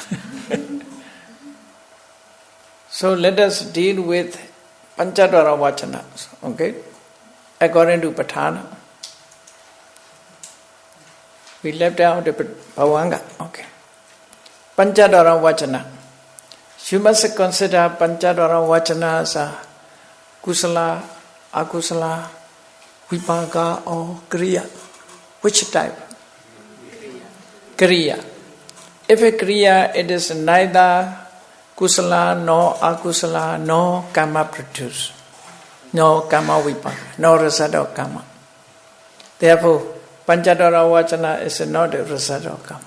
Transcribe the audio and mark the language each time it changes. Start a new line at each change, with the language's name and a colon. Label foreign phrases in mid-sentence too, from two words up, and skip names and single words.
English: So let us deal with
Pali: Pañhāvāra vachanas,
English: okay? According to Pathana. We left out the Bhavanga, okay.
Pali: Pañhāvāra vachana.
English: You must consider
Pali: Pañhāvāra vachanas
English: as
Pali: kusala, akusala, vipaka
English: or kriya. Which type? Kriya. If a kriya, it is neither kusala nor akusala nor karma produce, no
Pali: karma vipaka,
English: no result of karma. Therefore,
Pali: Pañhāvāra vachana
English: is not a result of karma.